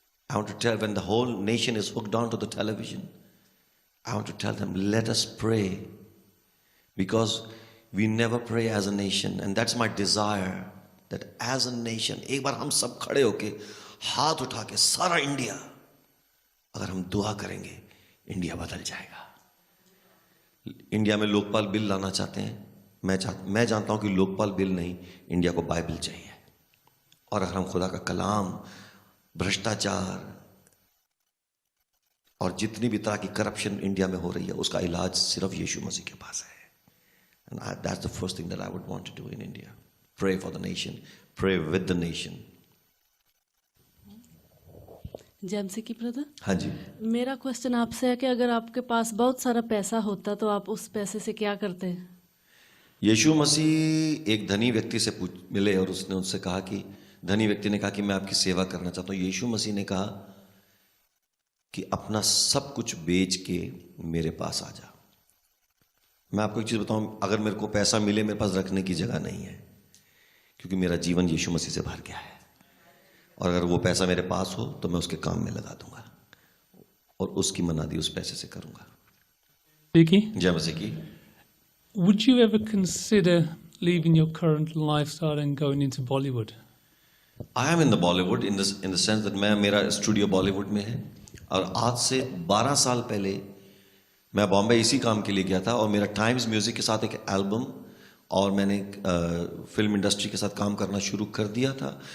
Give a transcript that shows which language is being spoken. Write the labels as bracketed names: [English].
[English] I want to tell, when the whole nation is hooked on to the television, I want to tell them, let us pray, because We never pray as a nation, [Hindi] and that's my desire that as a nation, एक बार हम सब खड़े होके हाथ उठा के सारा India, अगर हम दुआ करेंगे, इंडिया बदल जाएगा। इंडिया में लोकपाल बिल लाना चाहते हैं, मैं जानता हूं कि लोकपाल बिल नहीं, इंडिया को बाइबल चाहिए। और अगर हम खुदा का कलाम, भ्रष्टाचार और जितनी भी तरह की करप्शन इंडिया में हो रही है, उसका इलाज सिर्फ यीशु मसीह के पास है। [English] And that's the first thing that I would want to do in India. Pray for the nation. Pray with the nation. [Hindi] James की ब्रदर, हाँ जी। मेरा क्वेश्चन आपसे है कि अगर आपके पास बहुत सारा पैसा होता तो आप उस पैसे से क्या करते हैं? यीशु मसीह एक धनी व्यक्ति से मिले और उसने उनसे कहा कि धनी व्यक्ति ने कहा कि मैं आपकी सेवा करना चाहता हूँ। यीशु मसीह ने कहा कि अपना सब कुछ बेच के मेरे पास आ जा। मैं आपको एक चीज़ बताऊं, अगर मेरे को पैसा मिले, मेरे पास रखने की जगह नहीं है, क्योंकि मेरा जीवन यीशु मसीह से भर गया है। और अगर वो पैसा मेरे पास हो तो मैं उसके काम में लगा दूंगा और उसकी मनादी उस पैसे से करूंगा। [English] Vicky, [Hindi] जय मसीह की। [English] would you ever consider leaving your current lifestyle and going into Bollywood? I am in the Bollywood in the sense that [Hindi] मेरा स्टूडियो बॉलीवुड में है, और आज से 12 साल पहले मैं बॉम्बे इसी काम के लिए गया था, और मेरा टाइम्स म्यूजिक के साथ एक एल्बम, और मैंने फिल्म इंडस्ट्री के साथ काम करना शुरू कर दिया था।